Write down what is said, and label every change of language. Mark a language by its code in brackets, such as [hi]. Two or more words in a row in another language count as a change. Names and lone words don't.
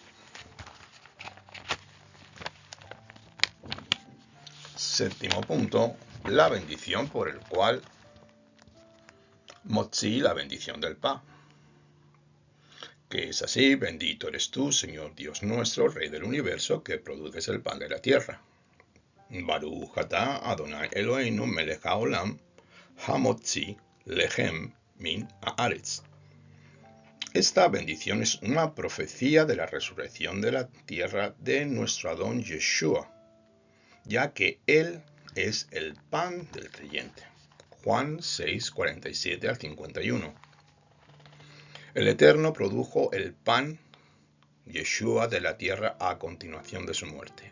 [es] Séptimo punto, la bendición por el cual Motzi, la bendición del Pa, que es así: bendito eres tú, Señor Dios nuestro, Rey del universo, que produces el pan de la tierra. [he] ברוך אתה אדוני אלוהינו מלך העולם המוציא לחם מן הארץ. [es] Esta bendición es una profecía de la resurrección de la tierra de nuestro Adón Yeshua, ya que Él es el pan del creyente. Juan 6, 47 al 51. El Eterno produjo el pan Yeshua de la tierra a continuación de su muerte.